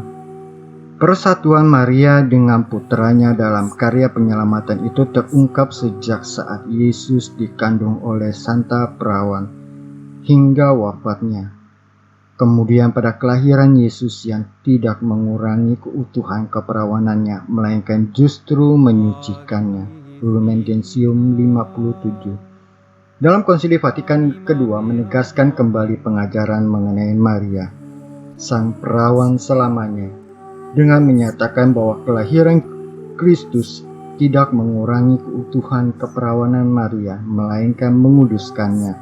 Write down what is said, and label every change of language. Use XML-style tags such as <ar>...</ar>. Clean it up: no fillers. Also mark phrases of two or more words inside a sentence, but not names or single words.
<id>Persatuan Maria dengan putranya dalam karya penyelamatan itu terungkap sejak saat Yesus dikandung oleh Santa Perawan hingga wafatnya. Kemudian pada kelahiran Yesus yang tidak mengurangi keutuhan keperawanannya, melainkan justru menyucikannya. Lumen Gentium 57. Dalam Konsili Vatikan kedua menegaskan kembali pengajaran mengenai Maria, sang perawan selamanya, dengan menyatakan bahwa kelahiran Kristus tidak mengurangi keutuhan keperawanan Maria, melainkan menguduskannya.</id>